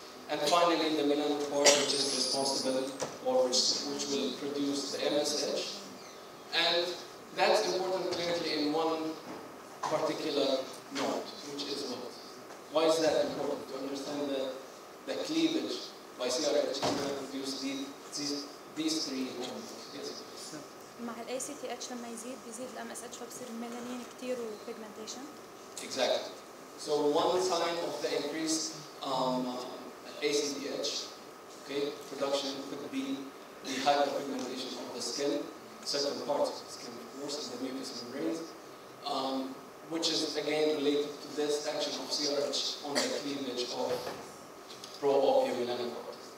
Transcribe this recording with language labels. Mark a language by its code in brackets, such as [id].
[en] And finally, the melanocortin, which is responsible, or which will produce the MSH. And that's important clinically in one particular note, which is what? Why is that important? To understand that the cleavage by CRH is going to produce these three hormones. Yes. [ar] مع ال ACTH لما يزيد ال MSH فبصير الميلانين كتير و pigmentation. [en] Exactly. So one sign of the increased ACTH, okay, production could be the hyperpigmentation of the skin, certain parts of the skin, of course, and the mucous membranes, which is again related to this action of CRH on the cleavage of pro-opiomelanocortin.